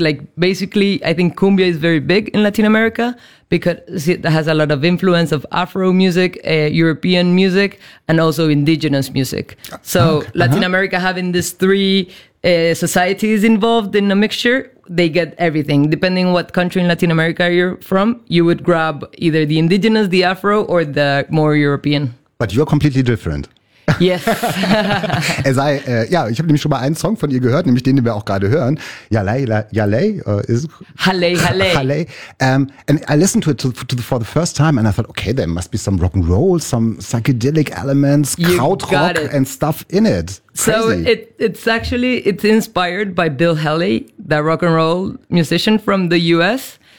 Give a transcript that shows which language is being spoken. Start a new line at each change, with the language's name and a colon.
English: Like basically, I think cumbia is very big in Latin America because it has a lot of influence of Afro music, European music, and also indigenous music. So Latin America having these three societies involved in a mixture, they get everything. Depending on what country in Latin America you're from, you would grab either the indigenous, the Afro, or the more European. But you're completely different. Yes.
German: ich habe nämlich schon mal einen Song von ihr gehört, nämlich den wir auch gerade hören. Halle.
English: And I listened to it for the first time and I thought, okay, there must be some rock and roll, some psychedelic elements, krautrock and stuff in it. So it's inspired by Bill Haley, the rock and roll musician from the US.